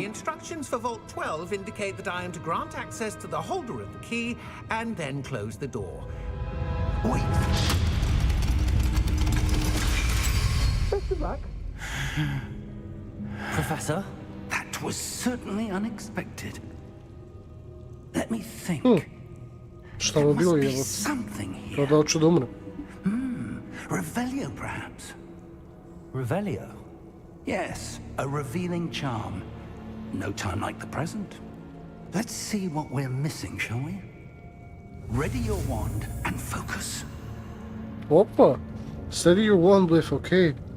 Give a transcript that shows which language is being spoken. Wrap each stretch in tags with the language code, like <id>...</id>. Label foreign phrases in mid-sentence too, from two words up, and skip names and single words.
<en>The instructions for Vault 12 indicate that I am to grant access to the holder of the key and then close the door. Wait! Best of luck. Professor? That was certainly unexpected. Let me think.</en> <hr>Šta</hr> <en>There</en> <hr>mu</hr> <en>must</en> <hr>bilo</hr> <en>be</en> <hr>je?</hr> <en>something</en> <hr>Kao</hr> <en>here.</en> <hr>da hoću da umre.</hr> <en>Revelio, perhaps? Revelio? Yes, a revealing charm. No time like the present. Let's see what we're missing, shall we? Ready your wand and focus.</en> <hr>Opa!</hr> <en>Steady your wand with, okay.</en>